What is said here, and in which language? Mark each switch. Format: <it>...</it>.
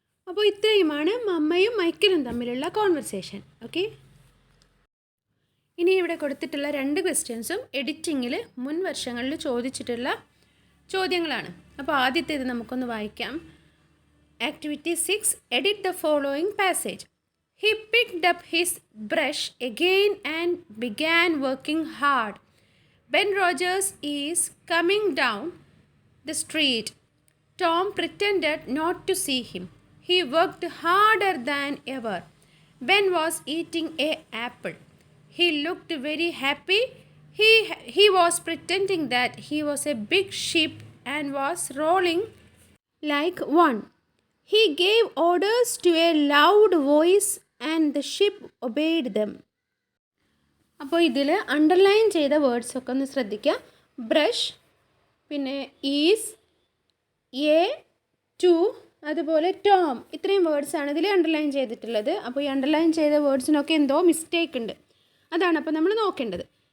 <ml>അപ്പോൾ ഇത്രയുമാണ് മമ്മയും മൈക്കലും തമ്മിലുള്ള കോൺവെർസേഷൻ. ഓക്കെ, ഇനി ഇവിടെ കൊടുത്തിട്ടുള്ള 2 ക്വസ്റ്റ്യൻസും എഡിറ്റിങ്ങിൽ മുൻ വർഷങ്ങളിൽ ചോദിച്ചിട്ടുള്ള ചോദ്യങ്ങളാണ്. അപ്പോൾ ആദ്യത്തേത് നമുക്കൊന്ന് വായിക്കാം.</ml> <en>Activity 6, edit the following passage. He picked up his brush again and began working hard. Ben Rogers is coming down the street. Tom pretended not to see him. He worked harder than ever. Ben was eating an apple. He looked very happy. He was pretending that he was a big ship and was rolling like one. He gave orders to a loud voice and the ship obeyed them.</en> <ml>അപ്പോൾ ഇതിൽ underline ചെയ്ത വേർഡ്സൊക്കെ ഒന്ന് ശ്രദ്ധിക്കുക. Brush, പിന്നെ is, A, to, അതുപോലെ Tom, ഇത്രയും വേർഡ്സാണ് ഇതിൽ underline ചെയ്തിട്ടുള്ളത്. അപ്പോൾ ഈ അണ്ടർലൈൻ ചെയ്ത വേർഡ്സിനൊക്കെ എന്തോ മിസ്റ്റേക്ക് ഉണ്ട്, അതാണ് അപ്പോൾ നമ്മൾ നോക്കേണ്ടത്.</ml>